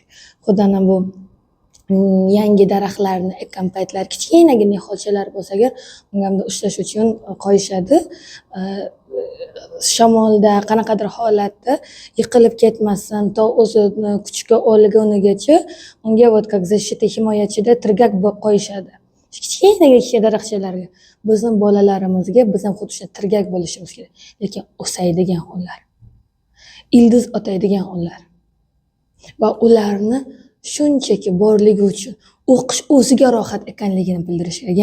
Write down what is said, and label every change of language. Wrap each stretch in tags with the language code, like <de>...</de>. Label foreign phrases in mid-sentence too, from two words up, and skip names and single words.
<uz>Xudoning bu yangi daraxtlarni ekkan paytlar kichkinagina niholchalar bo'lsa agar unga ushlash uchun qo'yishadi. Shamolda qanaqadir holatda yiqilib ketmasdan to o'zini kuchga olgunigacha unga</uz> <ru>вот как защита</ru> <uz>himoyachida tirgak bo'lib qo'yishadi. Kichkina daraxtchalarga bizning bolalarimizga biz ham xuddi shunday tirgak bo'lishimiz kerak. Lekin o'saydigan ular, ildiz otaydigan ular va ularni shunchaki borligi uchun o'qish o'ziga rohat ekanligini bildirish kerak.</uz>